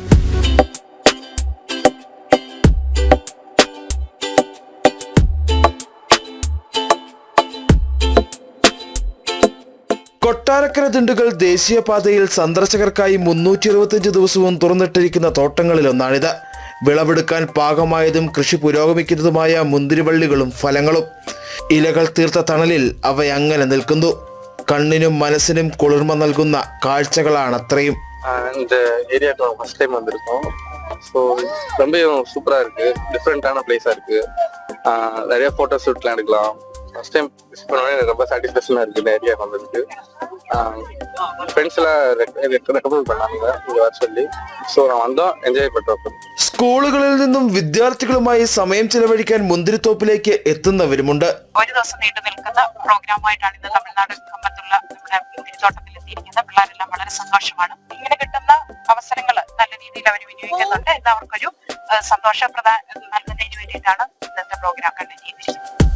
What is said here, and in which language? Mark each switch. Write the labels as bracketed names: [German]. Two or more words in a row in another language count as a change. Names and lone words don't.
[Malayalam] കൊട്ടാരക്കര ദിണ്ടുകൾ ദേശീയപാതയിൽ സന്ദർശകർക്കായി 365 ദിവസവും തുറന്നിട്ടിരിക്കുന്ന തോട്ടങ്ങളിലൊന്നാണിത്. വിളവെടുക്കാൻ പാകമായതും കൃഷി പുരോഗമിക്കുന്നതുമായ മുന്തിരിവള്ളികളും ഫലങ്ങളും. ഇലകൾ തീർത്ത തണലിൽ അവയങ്ങനെ നിൽക്കുന്നു. കണ്ണിനും മനസ്സിനും കുളിർമ നൽകുന്ന കാഴ്ചകളാണ് അത്രയും. [Tamil] இந்த ஏரியாக்கு [English] first time [Tamil] வந்திருக்கோம். ஸோ ரொம்ப சூப்பரா இருக்கு, டிஃப்ரெண்டான பிளேஸா இருக்கு. நிறைய போட்டோ ஷூட்லாம் எடுக்கலாம். [English] first time visit [Tamil] பண்ணோன்னே எனக்கு ரொம்ப சாட்டிஸ்ஃபேக்ஷனா இருக்கு இந்த ஏரியாவுக்கு வந்ததுக்கு. ஃப்ரெண்ட்ஸ் எல்லாம் ரெக்கமெண்ட் பண்ணாங்க இங்க வர சொல்லி. ஸோ நான் வந்தோம், என்ஜாய் பண்றோம். [Malayalam] സ്കൂളുകളിൽ നിന്നും വിദ്യാർത്ഥികളുമായി സമയം ചിലവഴിക്കാൻ മുന്തിരിത്തോപ്പിലേക്ക് എത്തുന്നവരുമുണ്ട്. ഒരു ദിവസം നീണ്ടു നിൽക്കുന്ന പ്രോഗ്രാമായിട്ടാണ് ഇന്ന് തമിഴ്നാട് കമ്പത്തുള്ള നമ്മുടെ മുന്തിരിത്തോട്ടത്തിൽ എത്തിയിരിക്കുന്നത്. പിള്ളേരെല്ലാം വളരെ സന്തോഷമാണ്. ഇങ്ങനെ കിട്ടുന്ന അവസരങ്ങൾ നല്ല രീതിയിൽ അവർ വിനിയോഗിക്കുന്നുണ്ട്. എല്ലാവർക്കൊരു സന്തോഷപ്രദം നൽകുന്നതിന് വേണ്ടിയിട്ടാണ് ഇന്നത്തെ [English] program conduct [Malayalam] ചെയ്തിരിക്കുന്നത്.